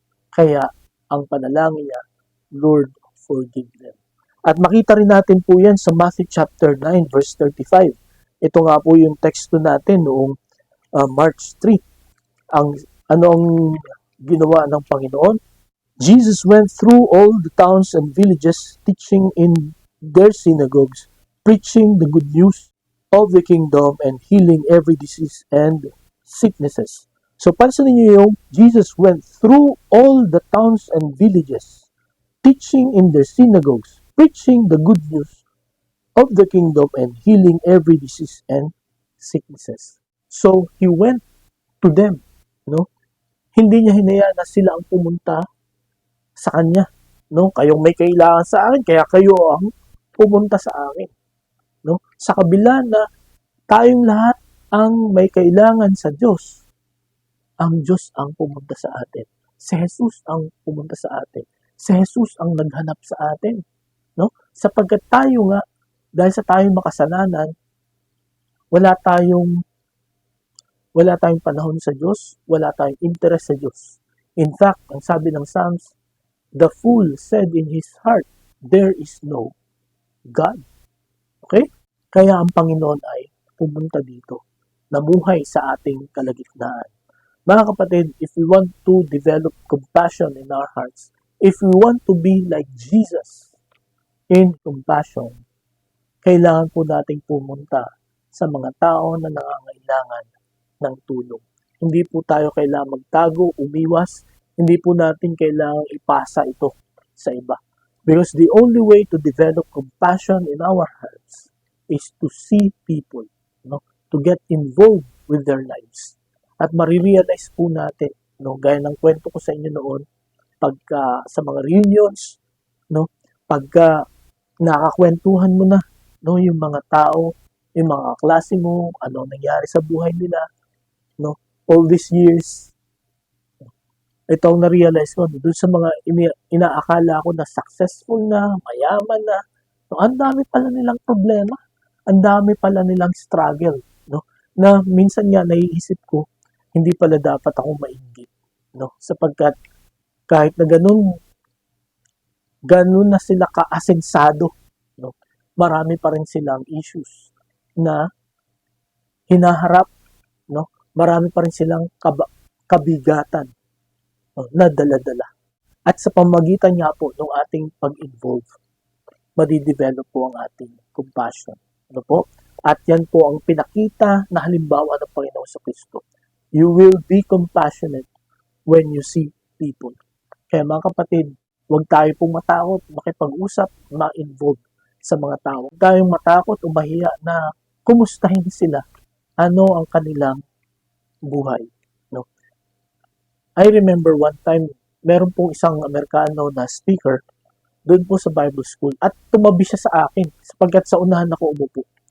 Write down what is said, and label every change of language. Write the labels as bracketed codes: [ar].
[tl] Kaya, ang panalangin niya, [en] Lord, forgive them. [tl] At makita rin natin po yan sa Matthew chapter 9, verse 35. Ito nga po yung teksto natin noong March 3. Ano ang ginawa ng Panginoon? [en] Jesus went through all the towns and villages, teaching in their synagogues, preaching the good news of the kingdom and healing every disease and sicknesses. So, [tl] pansinin niyo yung [en] Jesus went through all the towns and villages, teaching in their synagogues, preaching the good news of the kingdom and healing every disease and sicknesses. So, He went to them, no? [tl] Hindi niya hinayaan na sila ang pumunta sa Kanya, no? Kayong may kailangan sa akin, kaya kayo ang pumunta sa akin, no? Sa kabila na tayong lahat ang may kailangan sa Diyos, ang Diyos ang pumunta sa atin. Si Jesus ang pumunta sa atin. Si Jesus ang naghanap sa atin, no? Sapagkat tayo nga, dahil sa tayong makasalanan, wala tayong panahon sa Diyos, wala tayong interest sa Diyos. [en] In fact, [tl] ang sabi ng [en] Psalms, the fool said in his heart, there is no God. Okay? [tl] Kaya ang Panginoon ay pumunta dito, namuhay sa ating kalagitnaan. Mga kapatid, [en] if we want to develop compassion in our hearts, if we want to be like Jesus in compassion, [tl] kailangan po nating pumunta sa mga tao na nangangailangan ng tulong. Hindi po tayo kailangan magtago, umiwas. Hindi po natin kailangan ipasa ito sa iba. [en] Because the only way to develop compassion in our hearts is to see people, [tl] no? [en] To get involved with their lives. [tl] At marirealize po natin, no? Gaya ng kwento ko sa inyo noon, pagka sa mga reunions, no? Pagka nakakwentuhan mo na, no, yung mga tao, yung mga klase mo, ano nangyari sa buhay nila, no? [en] All these years, [tl] ito ang na-realize ko, doon sa mga inaakala ko na successful na, mayaman na, no, ang dami pala nilang problema, ang dami pala nilang struggle, no? Na minsan nga naiisip ko, hindi pala dapat ako mainggit, no? Sapagkat kahit na ganun na sila kaasensado, no? Marami pa rin silang issues na hinaharap, no? Marami pa rin silang kabigatan, no? Na dala-dala. At sa pamagitan nga po ng ating pag-involve, madidevelop po ang ating compassion. Ano po? At yan po ang pinakita na halimbawa ng Panginoon sa Kristo. [en] You will be compassionate when you see people. [tl] Kaya mga kapatid, huwag tayo pong matakot, makipag-usap, ma-involve sa mga tao. Huwag tayong matakot o mahiya na kumustahin sila. Ano ang kanilang buhay. No? [en] I remember one time, [tl] meron pong isang Amerikano na speaker doon po sa Bible School at tumabi siya sa akin sapagkat sa unahan ako umupo.